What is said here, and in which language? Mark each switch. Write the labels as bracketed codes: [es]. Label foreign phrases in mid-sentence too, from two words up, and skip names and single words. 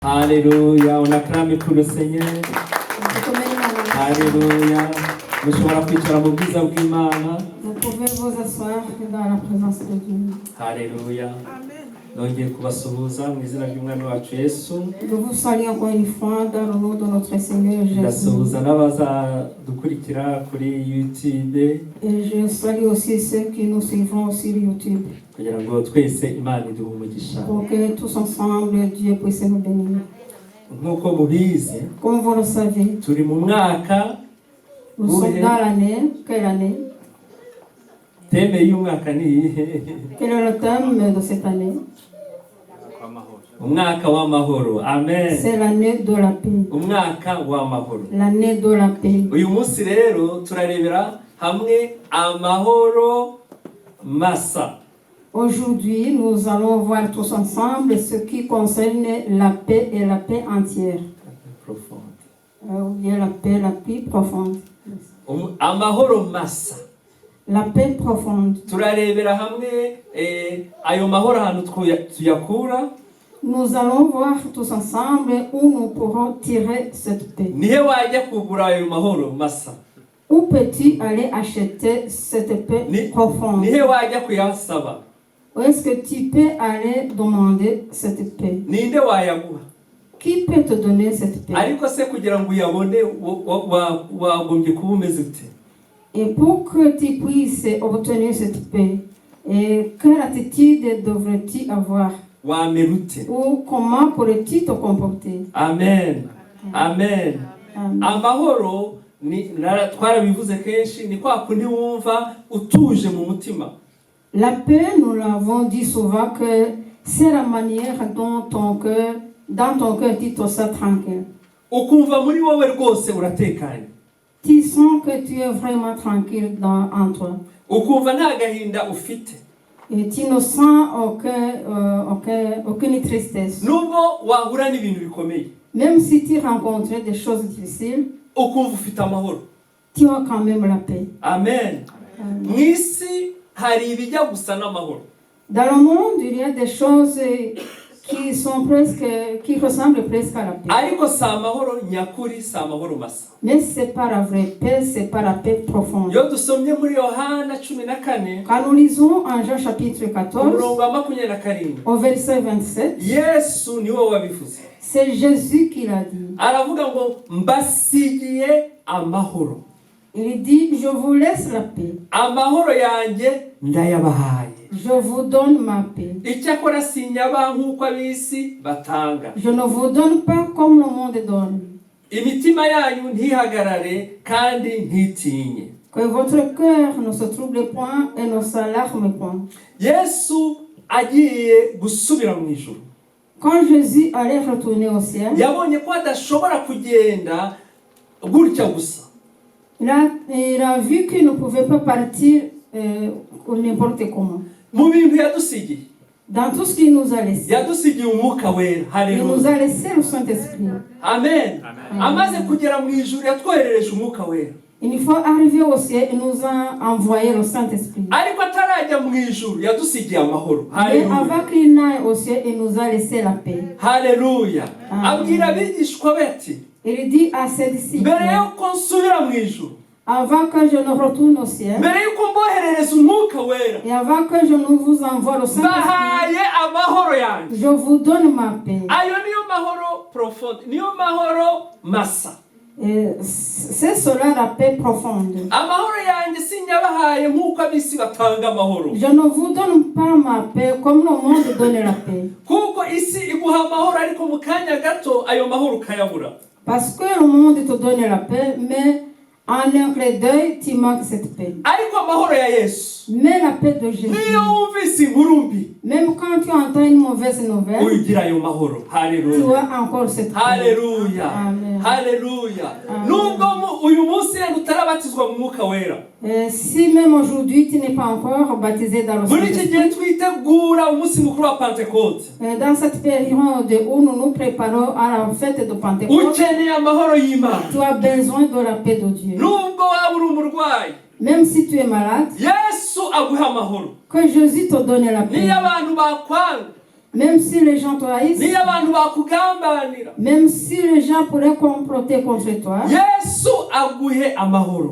[fr] Alléluia, on acclame pour le Seigneur. Alléluia. [rw] Mushobora kwicara mu bwiza bw'Imana. [fr] Vous pouvez vous asseoir dans la présence de Dieu. Alléluia. [rw] Nongeye kubasuhuza mu izina ry'Umwami wacu Yesu. [fr] Je vous salue encore une fois dans le nom de notre Seigneur Jésus. [rw] Ndasuhuza n'abazadukurikira kuri YouTube. [fr] Et je salue aussi ceux qui nous suivront sur YouTube. [rw] Kugira ngo twese Imana iduhe umugisha. [fr] Pour que tous ensemble Dieu puisse nous bénir. [rw] Nk'uko mubizi, [fr] Comme vous le savez, [rw] turi mu mwaka. [fr] nous sommes dans l'année. Quelle année? [rw] Thème y'umwaka ni iyihe? [fr] Quel est le thème de cette année? [rw] Umwaka w'amahoro. Amen. [fr] C'est l'année de la paix. [rw] Umwaka w'amahoro. [fr] L'année de la paix. [rw] Uyu munsi rero turarebera hamwe amahoro masa. [fr] Aujourd'hui, nous allons voir tous ensemble ce qui concerne la paix et la paix entière. Profonde. Ou bien la paix la plus profonde. [rw] Amahoro masa. [fr] La paix profonde. [rw] Turarebera hamwe ayo mahoro ahantu tuyakura. [fr] Nous allons voir tous ensemble où nous pourrons tirer cette paix. [rw] Nihe wajya kugura ayo mahoro masa? [fr] Où peux-tu aller acheter cette paix profonde? [rw] Nihe wajya kuyasaba? [fr] Où est-ce que tu peux aller demander cette paix? [rw] Ninde wayaguha? [fr] Qui peut te donner cette paix? [rw] Ariko se kugira ngo uyabone wagombye kuba umeze ute? [fr] Et pour que tu puisses obtenir cette paix, quelle attitude devrais-tu avoir? [rw] Wamerute. [fr] Ou comment pourrais-tu te comporter? Amen. Amen. Amen. [rw] Amahoro ni twarabivuze kenshi ni kwa kundi wumva utuje mu mutima. [fr] La paix, nous l'avons dit souvent que c'est la manière dont dans ton cœur tu te sens tranquille. [rw] Ukumva muri wowe rwose uratekanye. [fr] Tu sens que tu es vraiment tranquille en toi. [rw] Ukumva nta gahinda ufite. [fr] Et tu ne sens aucune tristesse. [rw] Nubwo wahura n'ibintu bikomeye. [fr] Même si tu rencontres des choses difficiles, [rw] Ukumva ufite amahoro. [fr] tu as quand même la paix. Amen. [rw] Mwisi hari ibijya gusa n'amahoro. [fr] Dans le monde, il y a des choses qui ressemblent presque à la paix. [rw] Ariko si amahoro nyakuri, si amahoro masa. [fr] Mais c'est pas la vraie paix, c'est pas la paix profonde. [rw] Iyo dusomye muri Yohana 14 [fr] Quand nous lisons en Jean chapitre 14, [rw] umurongo wa 27 [fr] au verset 27, [rw] Yesu niwe wabivuze. [fr] c'est Jésus qui l'a dit. [rw] Aravuga ngo mbasigiye amahoro. [fr] Il dit, je vous laisse la paix. [rw] Amahoro yanjye ndayabahaye. [fr] Je vous donne ma paix. [rw] Icyakora sinyaba nk'uko ab'isi batanga. [fr] Je ne vous donne pas comme le monde donne. [rw] Imitima yanyu ntihagarare kandi ntitinye. [fr] Que votre cœur ne se trouble point et ne s'alarme point. [rw] Yesu agiye gusubira mu ijuru. [fr] Quand Jésus allait retourner au ciel, [rw] Yabonye ko adashobora kugenda gutya gusa. [fr] il a vu qu'il ne pouvait pas partir n'importe comment. [rw] Mu bintu yadusigiye. [fr] Dans tout ce qu'il nous a laissé, [rw] Yadusigiye umwuka wera. [fr] il Haleluya. nous a laissé le Saint-Esprit. Amen. [rw] Amaze kugera mu ijuru yatwoherereje umwuka wera. [fr] Une fois arrivé au ciel, il nous a envoyé le Saint-Esprit. [rw] Ariko atarajya mu ijuru yadusigiye amahoro. [fr] Mais Haleluya. avant qu'il n'aille au ciel, il nous a laissé la paix. Haleluya. Amen. [rw] Abwira abigishwa be ati [fr] Il dit à ses disciples, [rw] mbere yuko nsubira mu ijuru, [fr] avant que je ne retourne au ciel, [rw] mbere yuko mboherereza umwuka wera, [fr] et avant que je ne vous envoie le Saint-Esprit, [rw] bahaye amahoro yanjye. [fr] je vous donne ma paix. [rw] Ayo niyo mahoro profonde, niyo mahoro masa. [fr] Et c'est cela la paix profonde. [rw] Amahoro yanjye sinyabahaye nk'uko ab'isi batanga amahoro. [fr] Je ne vous donne pas ma paix comme le monde donne la paix. [rw] Kuko isi iguha amahoro ariko mu kanya gato ayo mahoro ukayabura. [fr] Parce que le monde te donne la paix, mais en un clin d'œil, tu manques cette paix. [rw] Ariko amahoro ya Yesu, [fr] Mais la paix de Jésus, [rw] niyo wumvise inkuru mbi, [fr] même quand tu entends une mauvaise nouvelle, [rw] uyigira ayo mahoro. [fr] tu Haleluya. as encore cette paix. Haleluya. Amen. Haleluya. Amen. [rw] Nubwo uyu munsi utarabatizwa mu mwuka wera. [fr] Si même aujourd'hui tu n'es pas encore baptisé dans le [rw] Muri iki [fr] Saint-Esprit, [rw] gihe twitegura umunsi mukuru wa Pentecote, [fr] dans cette période où nous nous préparons à la fête de Pentecôte, [rw] ukeneye amahoro y'Imana. [fr] tu as besoin de la paix de Dieu. [rw] Nubwo waba uri umurwayi, [fr] Même si tu es malade, [rw] Yesu aguha amahoro. [fr] que Jésus te donne la paix. [rw] Niyo abantu bakwanga, [fr] Même si les gens te haïssent, [rw] niyo abantu bakugambanira, [fr] même si les gens pourraient comploter contre toi, [rw] Yesu aguhe amahoro,